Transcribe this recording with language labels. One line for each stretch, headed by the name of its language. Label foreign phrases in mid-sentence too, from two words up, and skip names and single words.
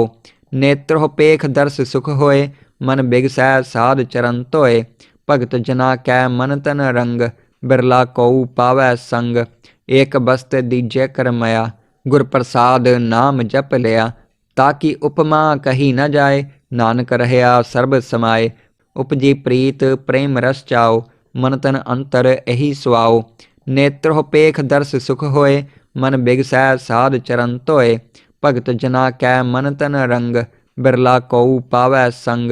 Punjabi: ਨੇਤ੍ਰ ਪੇਖ ਦਰਸ਼ ਸੁਖ ਹੋਏ, ਮਨ ਬਿਗਸੈ ਸਾਧ ਚਰਣ ਤੋਏ। ਭਗਤ ਜਨਾ ਕੈ ਮਨ ਤਨ ਰੰਗ, ਬਿਰਲਾ ਕੋਉ ਪਾਵੈ ਸੰਗ। ਏਕ ਬਸਤ ਦੀਜੈ ਕਰਮਯਾ, ਗੁਰ ਪ੍ਰਸਾਦ ਨਾਮ ਜਪ ਲਿਆ। ਤਾਕਿ ਉਪਮਾ ਕਹੀ ਨ ਜਾਏ, ਨਾਨਕ ਰਹਿਆ ਸਰਬ ਸਮਾਏ। ਉਪਜੀ ਪ੍ਰੀਤ ਪ੍ਰੇਮ ਰਸ ਚਾਓ, ਮਨ ਤਨ ਅੰਤਰ ਇਹੀ ਸੁਆਓ। ਨੇਤਰੋ ਪੇਖ ਦਰਸ ਸੁਖ ਹੋਏ, ਮਨ ਬਿਗਸੈ ਸਾਧ ਚਰਨ ਧੋਏ। ਭਗਤ ਜਨਾ ਕੈ ਮਨ ਤਨ ਰੰਗ, ਬਿਰਲਾ ਕਉ ਪਾਵੈ ਸੰਗ।